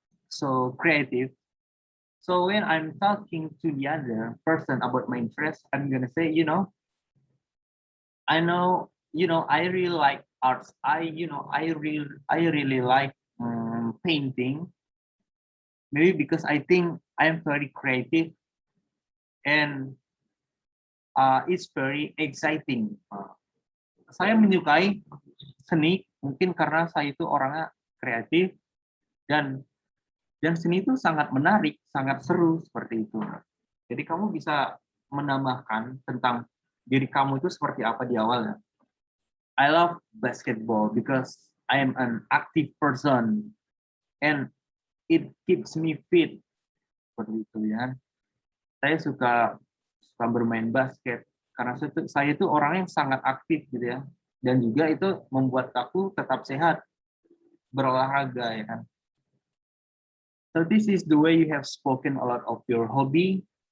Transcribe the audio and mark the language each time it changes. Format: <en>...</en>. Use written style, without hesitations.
<en>So creative. So when I'm talking to the other person about my interest, I'm gonna say, I really like arts. I really like painting. Maybe because I think I'm very creative and it's very exciting.</en> <id>Saya menyukai seni mungkin karena saya itu orangnya kreatif dan seni itu sangat menarik, sangat seru seperti itu. Jadi kamu bisa menambahkan tentang diri kamu itu seperti apa di awalnya.</id> <en>I love basketball because I am an active person and it keeps me fit.</en> <id>Seperti itu ya. Saya suka bermain basket karena saya itu orang yang sangat aktif gitu ya. Dan juga itu membuat aku tetap sehat, berolahraga ya kan.</id> <en>So this is the way you have spoken a lot of your hobby.</en>